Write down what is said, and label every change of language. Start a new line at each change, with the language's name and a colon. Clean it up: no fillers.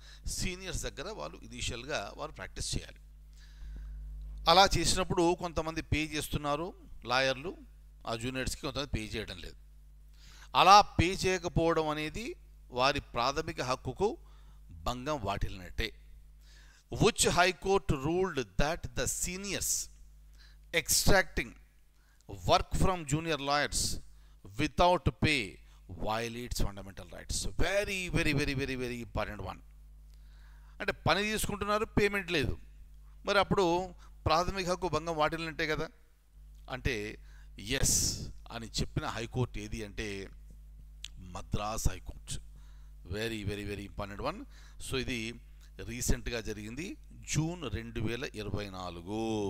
Telugu: Seniors దగ్గర వాళ్ళు ఇనీషియల్గా వారు ప్రాక్టీస్ చేయాలి. అలా చేసినప్పుడు కొంతమంది పే చేస్తున్నారు లాయర్లు, ఆ జూనియర్స్కి కొంతమంది పే చేయడం లేదు. అలా పే చేయకపోవడం అనేది వారి ప్రాథమిక హక్కుకు భంగం వాటిల్లినట్టే.
English: which high court ruled that the seniors extracting work from junior lawyers without pay violates fundamental rights. Very very very very very important one.
Telugu: అంటే పని తీసుకుంటున్నారు, పేమెంట్ లేదు, మరి అప్పుడు ప్రాథమిక హక్కు భంగం వాటిల్లినట్టే కదా. అంటే ఎస్ అని చెప్పిన హైకోర్టు ఏది అంటే Madras high court.
English: Very very very important one.
Telugu: So ఇది రీసెంట్గా జరిగింది, జూన్ 2024.